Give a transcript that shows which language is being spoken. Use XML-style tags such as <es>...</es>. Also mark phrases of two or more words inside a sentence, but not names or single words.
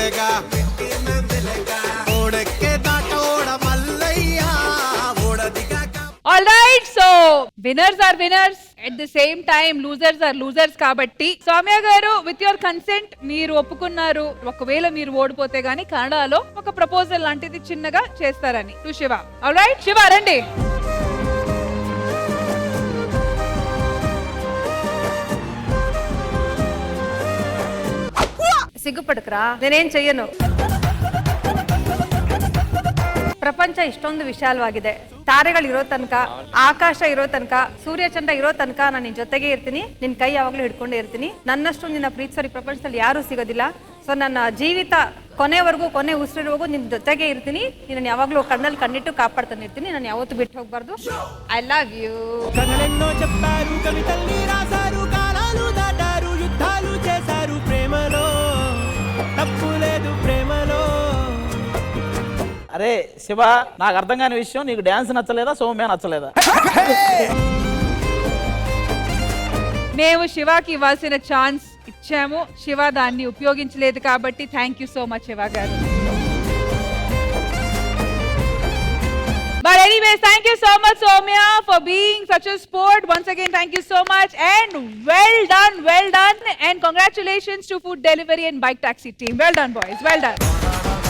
<en>Alright, so winners are winners, at the same time losers are losers.</en> <te>కాబట్టి సౌమ్య గారు</te> <en>with your consent</en> <te>మీరు ఒప్పుకున్నారు, ఒకవేళ మీరు ఓడిపోతే గానీ కన్నడలో ఒక ప్రపోజల్ లాంటిది చిన్నగా చేస్తారని టు శివ. ఆల్రైట్, శివ రండి. సిగ్గుపడక్రా నేనేం చెయ్యను.</te> <kn>ಪ್ರಪಂಚ ಇಷ್ಟೊಂದು ವಿಶಾಲವಾಗಿದೆ. ತಾರೆಗಳಿರೋ ತನಕ, ಆಕಾಶ ಇರೋ ತನಕ, ಸೂರ್ಯಚಂದ್ರ ಇರೋ ತನಕ ನಾನು ನಿನ್ ಜೊತೆಗೆ ಇರ್ತೀನಿ. ನಿನ್ ಕೈ ಯಾವಾಗ್ಲೂ ಹಿಡ್ಕೊಂಡೇ ಇರ್ತೀನಿ. ನನ್ನಷ್ಟು ನಿನ್ನ ಪ್ರೀತಿಸೋರು ಈ ಪ್ರಪಂಚದಲ್ಲಿ ಯಾರೂ ಸಿಗೋದಿಲ್ಲ. ಸೊ ನನ್ನ ಜೀವಿತ ಕೊನೆವರೆಗೂ ಕೊನೆ ಉಸಿರಿರುವವರೆಗೂ ನಿನ್ನ ಜೊತೆಗೆ ಇರ್ತೀನಿ. ನಿನ್ನ ಯಾವಾಗಲೂ ಕಣ್ಣಲ್ಲಿ ಕಣ್ಣಿಟ್ಟು ಕಾಪಾಡ್ತಾನೆ ಇರ್ತೀನಿ. ನಾನು ಯಾವತ್ತೂ ಬಿಟ್ಟು ಹೋಗ್ಬಾರ್ದು.</kn> <en>I love you.</en> <te>కథలెన్నో చెప్పారు, కవితల్ని రాశారు, కాలాలు దాటారు, యుద్ధాలు చేశారు, ప్రేమలో తప్పు లేదు ప్రేమలో. అరే శివ, నాకు అర్థం కాని విషయం, నీకు డ్యాన్స్ నచ్చలేదా, సౌమ్య నచ్చలేదా? మేము శివాకి ఇవ్వాల్సిన ఛాన్స్ ఇచ్చాము, శివ దాన్ని ఉపయోగించలేదు కాబట్టి</te> <en>thank you so much</en> <te>శివ గారు.</te> <en>But anyways, thank you so much Soumya for being such a sport. Once again, thank you so much and well done and congratulations to Food Delivery and Bike Taxi team. Well done boys, well done.</en>